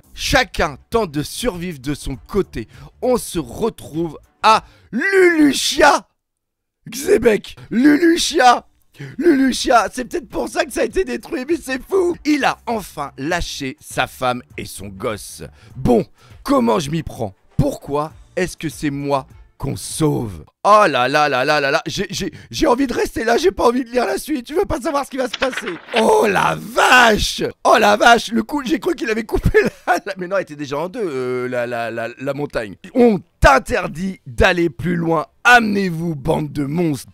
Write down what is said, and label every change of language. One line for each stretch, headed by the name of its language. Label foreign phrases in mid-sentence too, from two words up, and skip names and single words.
French: Chacun tente de survivre de son côté. On se retrouve à Luluchia. Xebec, Luluchia, c'est peut-être pour ça que ça a été détruit, mais c'est fou. Il a enfin lâché sa femme et son gosse. Bon, comment je m'y prends? Pourquoi est-ce que c'est moi qu'on sauve? Oh là là là là là là, j'ai envie de rester là, j'ai pas envie de lire la suite, tu veux pas savoir ce qui va se passer. Oh la vache! Oh la vache, le coup, j'ai cru qu'il avait coupé mais non, elle était déjà en deux, la montagne. On t'interdit d'aller plus loin, amenez-vous bande de monstres.